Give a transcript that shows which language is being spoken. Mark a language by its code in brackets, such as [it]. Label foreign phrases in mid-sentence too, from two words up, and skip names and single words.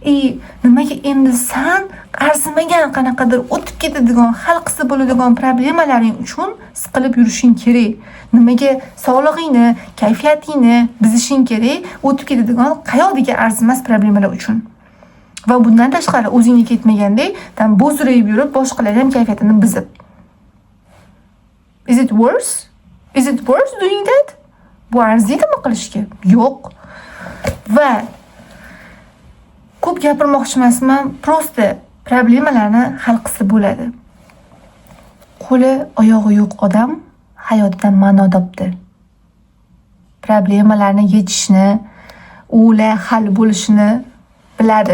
[uz] Nimaga endi san arzimagan qanaqadir o'tib ketadigan, hal qilsa bo'ladigan problemalaring uchun siqilib yurishing kerak? Nimaga sog'lig'ingni, kayfiyatingni buzishing kerak o'tib ketadigan qayodagi arzimas problemalar uchun? Va bundan tashqari o'zingga ketmagandek, bo'zrayib yurib, boshqalar ham kayfiyatini buzib. [en] Is it worse? Is it worse doing that? [uz] Bu arziydimi qilishga? Yo'q. Va ko'p gapirmoqchi emasman, prosta problemalarni hal qilsa bo'ladi. Qo'li, oyog'i yo'q odam hayotidan ma'no topdi. Problemalarni yechishni, ular hal bo'lishini biladi.